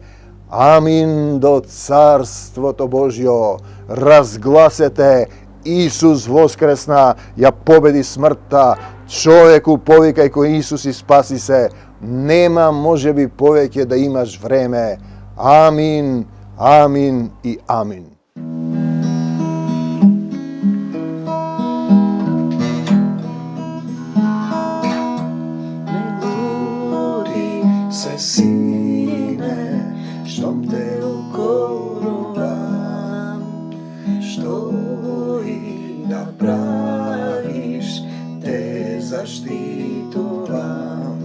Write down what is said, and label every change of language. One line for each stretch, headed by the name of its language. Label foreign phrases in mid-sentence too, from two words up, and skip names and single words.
Macedonian: Амин до Царството Божјо. Разгласете, Исус воскресна, ја победи смртта. Човеку повикај кој Исус и спаси се. Нема можеби повеќе да имаш време. Амин, амин и амин. Се сине, штом те укоровам, што и да правиш, те заштитовам.